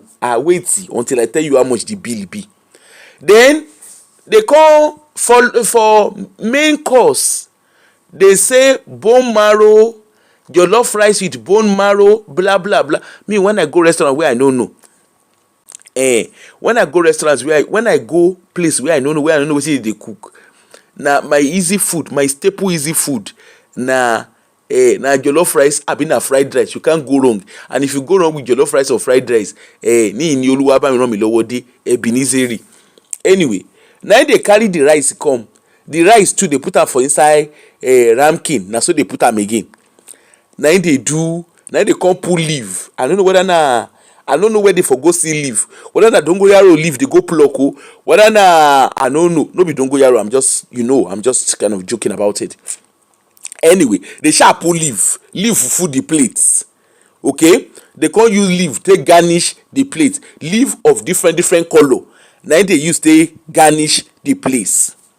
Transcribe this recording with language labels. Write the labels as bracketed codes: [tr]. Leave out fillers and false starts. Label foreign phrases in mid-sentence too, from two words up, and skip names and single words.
[pcm] Wait until I tell you how much the bill be. Then they call for main course. They say bone marrow, jollof rice with bone marrow, blah blah blah. Me when I go restaurant where I don't know. When I go restaurants when I go place where I don't know what they cook. Na my easy food, my staple easy food. Na jollof rice, na fried rice. You can't go wrong. And if you go wrong with jollof rice or fried rice, [yo] ni in Oluwa ba mi ran mi lowo de Ebenezeri. [pcm] Anyway, now they carry the rice come. The rice too they put am for inside ramkin. Na so they put am again. Now they come pull leaf. I don't know whether I don't know where they for go see leaf. Whether na dongoyaro leaf they go pluck o, whether na I don't know. No be dongoyaro. I'm just kind of joking about it. Anyway, they shall put leaf full the plates. Okay, they can't use leaf take garnish the plate. Leaf of different color. Now they use they garnish the place.